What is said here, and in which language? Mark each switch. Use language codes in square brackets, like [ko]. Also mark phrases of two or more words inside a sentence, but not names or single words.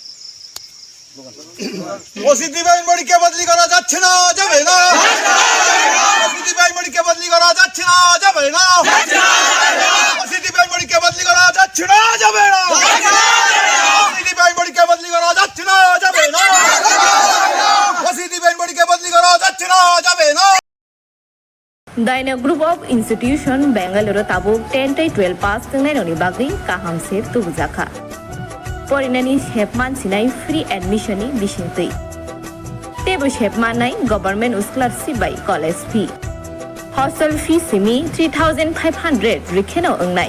[bn] ওসিডি ব্যাংক মেডিকেল বদলি করা যাচ্ছে না যাবে না ওসিডি ব্যাংক মেডিকেল বদলি করা যাচ্ছে না যাবে না ওসিডি ব্যাংক মেডিকেল বদলি করা যাচ্ছে না যাবে না ওসিডি ব্যাংক মেডিকেল বদলি করা যাচ্ছে না যাবে না ওসিডি ব্যাংক মেডিকেল বদলি করা যাচ্ছে না যাবে না। [trp] Daina Group of Institution Bangalore Tabuk 10-12 pass tengainoni bagui kaham sep tubujaka. Porinani shepman sinai [en] free admission [trp] ni bisingtui. Tebo shepman nai [en] government scholarship by college fee. Hostel fee [trp] simi 3,500 rikheno ongnai.